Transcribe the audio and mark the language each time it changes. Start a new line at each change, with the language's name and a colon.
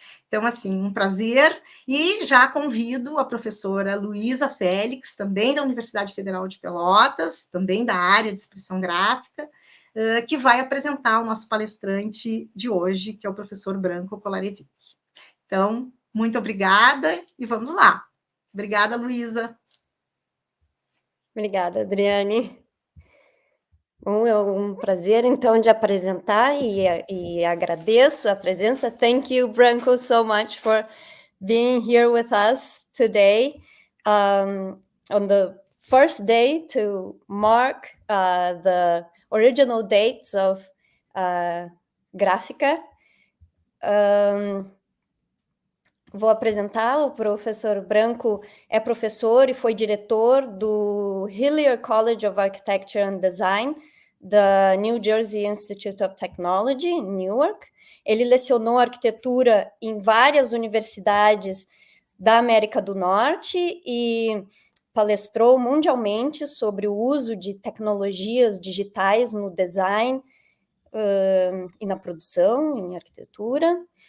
Portuguese: Então, assim, um prazer, e já convido a professora Luísa Félix, também da Universidade Federal de Pelotas, também da área de expressão gráfica, que vai apresentar o nosso palestrante de hoje, que é o professor Branco Kolarevic. Então, muito obrigada, e vamos lá. Obrigada, Luísa. Obrigada, Adriane. Bom, é um prazer, então, de apresentar e agradeço a presença.
English: Thank you, Branco, so much for being here with us today on the first day to mark the original dates of Gráfica.
Portuguese: Vou apresentar o professor Branco, é professor e foi diretor do Hillier College of Architecture and Design, da New Jersey Institute of Technology, em Newark. Ele lecionou arquitetura em várias universidades da América do Norte e palestrou mundialmente sobre o uso de tecnologias digitais no design e na produção, em arquitetura.